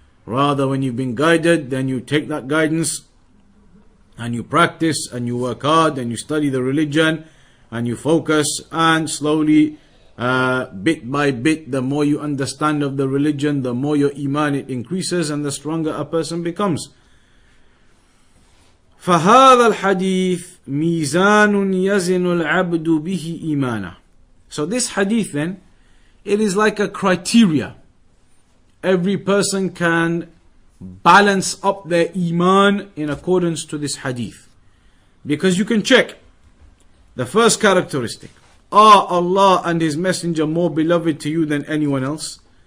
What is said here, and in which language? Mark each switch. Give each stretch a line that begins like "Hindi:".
English: Rather, when you've been guided, then you take that guidance and you practice and you work hard and you study the religion and you focus, and slowly, bit by bit, the more you understand of the religion, the more your iman it increases and the stronger a person becomes.
Arabic: فهذا الحديث ميزان يزن العبد به إيمانه.
English: So this hadith then, it is like a criteria. Every person can balance up their iman in accordance to this hadith. Because you can check. The first characteristic, are Allah and His Messenger more beloved to you than anyone else?